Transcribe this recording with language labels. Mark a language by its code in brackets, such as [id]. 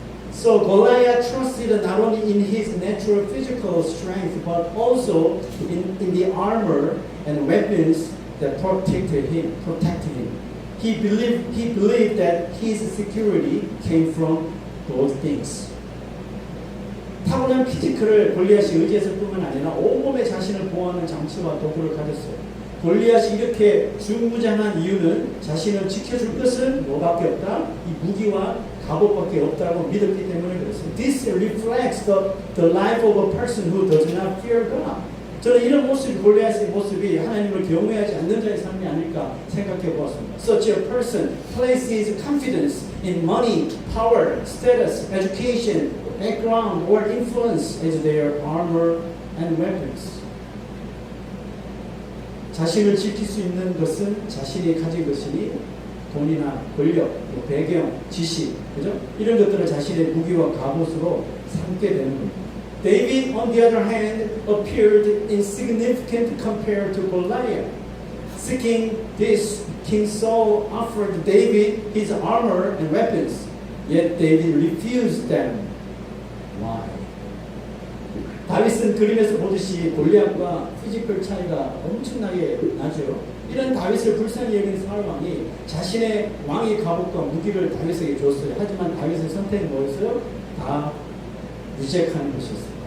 [en] So Goliath trusted not only in his natural physical strength, but also in the armor and weapons that protected him. He believed that his security came from those things. [ko] 타고난 피지컬을 골리앗이 의지했을 뿐만 아니라 온몸에 자신을 보호하는 장치와 도구를 가졌어요. 골리앗이 이렇게 중무장한 이유는 자신을 지켜줄 것은 뭐밖에 없다? 이 무기와 갑옷밖에 없다고 믿었기 때문에 그렇습니다. [en] This reflects the life of a person who does not fear God. [ko] 저는 이런 모습이 골리앗의 모습이 하나님을 경외하지 않는 자의 삶이 아닐까 생각해 보았습니다. [en] Such a person places confidence in money, power, status, education, background, or influence as their armor and weapons. [ko] 자신을 지킬 수 있는 것은 자신이 가진 것이니 돈이나 권력, 배경, 지식, 그죠? 이런 것들을 자신의 무기와 갑옷으로 삼게 되는 겁니다. [en] David, on the other hand, appeared insignificant compared to Goliath. Seeking this, King Saul offered David his armor and weapons, yet David refused them. Why? [ko] 다윗은 그림에서 보듯이 골리앗과 피지컬 차이가 엄청나게 나죠. 이런 다윗을 불쌍히 여긴 사울왕이 자신의 왕의 갑옷과 무기를 다윗에게 줬어요. 하지만 다윗의 선택은 뭐였어요? 다 유죄하는 것이었어요.